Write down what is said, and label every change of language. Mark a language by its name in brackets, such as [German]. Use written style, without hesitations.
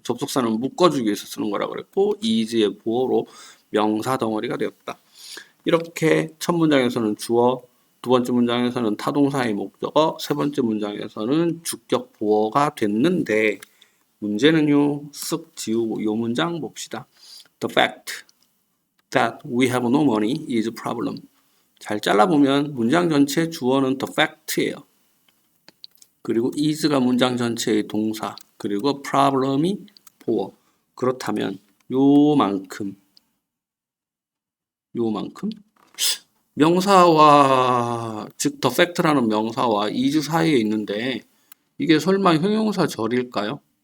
[Korean] 접속사는 묶어주기 위해서 쓰는 거라 그랬고 is의 보어로 명사 덩어리가 되었다. 이렇게 첫 문장에서는 주어, 두 번째 문장에서는 타동사의 목적어, 세 번째 문장에서는 주격 보어가 됐는데 문제는요. 쓱 지우고 이 문장 봅시다. [English] The fact that we have no money is a problem. [Korean] 잘 잘라보면 문장 전체 주어는 [English] the fact [Korean] 예요. 그리고 is가 문장 전체의 동사, 그리고 problem이 보어. 그렇다면 요만큼 명사와 즉 [English] the fact [Korean] 라는 명사와 is 사이에 있는데 이게 설마 형용사절일까요?